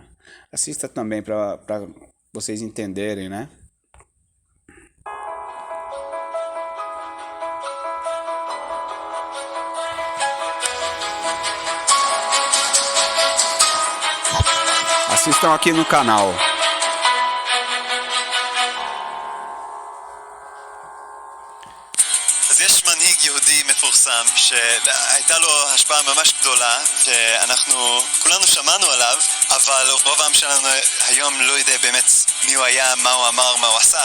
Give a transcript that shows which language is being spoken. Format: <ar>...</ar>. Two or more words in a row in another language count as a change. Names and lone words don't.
<pt>Assista também para vocês entenderem, né? Assistam aqui no canal.</pt> <he>אז יש מנהיג יהודי מפורסם שהייתה לו השפעה ממש גדולה, שאנחנו כולנו שמענו עליו, אבל רוב העם שלנו היום לא יודע באמת מי הוא היה, מה הוא אמר, מה הוא עשה.</he>